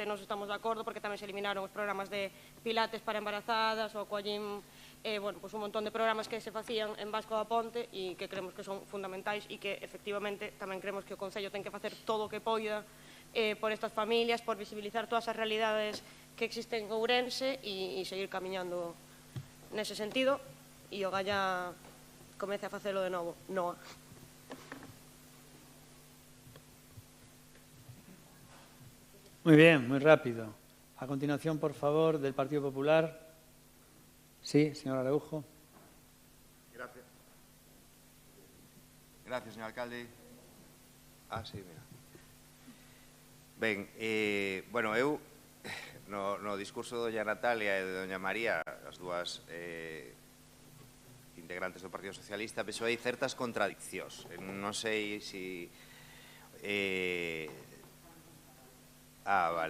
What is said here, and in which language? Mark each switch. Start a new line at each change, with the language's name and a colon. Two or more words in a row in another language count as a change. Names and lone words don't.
Galician: nos estamos de acordo porque tamén se eliminaron os programas de pilates para embarazadas ou coallín, bueno, pues un montón de programas que se facían en Vasco da Ponte e que creemos que son fundamentais e que efectivamente tamén creemos que o Concello ten que facer todo o que poida por estas familias, por visibilizar todas as realidades que existen en Ourense e seguir camiñando nese sentido, e o Galla comece a facelo de novo. Noa.
Spanish: Muy bien, muy rápido. A continuación, por favor, del Partido Popular. Sí, señor Araujo. Gracias. Gracias, señor alcalde. Sí, mira.
Galician: Ben, bueno, eu no discurso de doña Natalia e de doña María, as dúas integrantes do Partido Socialista, penso hai certas contradiccións. Non sei se Ah, vale.